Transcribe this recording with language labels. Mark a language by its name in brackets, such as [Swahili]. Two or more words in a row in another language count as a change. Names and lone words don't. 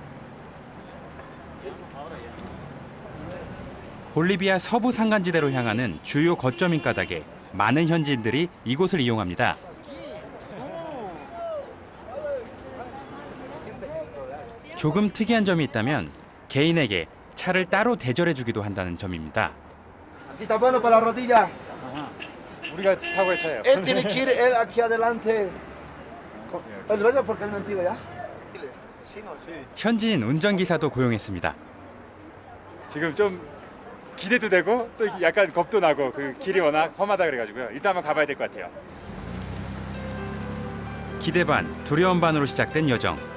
[Korean] 볼리비아 서부 산간지대로 향하는 주요 거점인 까닭에 많은 현지인들이 이곳을 이용합니다. 조금 특이한 점이 있다면 개인에게 차를 따로 대절해주기도 한다는 점입니다. [Spanish] Aquí está bueno para la rodilla. [Korean] 우리가 타고 갈 차예요. [Spanish] Él tiene que ir él aquí adelante. Él vaya porque él no entiende ya. [Korean] 현지인 운전기사도 고용했습니다. 지금 좀 기대도 되고 또 약간 겁도 나고 그 길이 워낙 험하다 그래가지고요. 일단 한번 가봐야 될 것 같아요. 기대 반, 두려움 반으로 시작된 여정.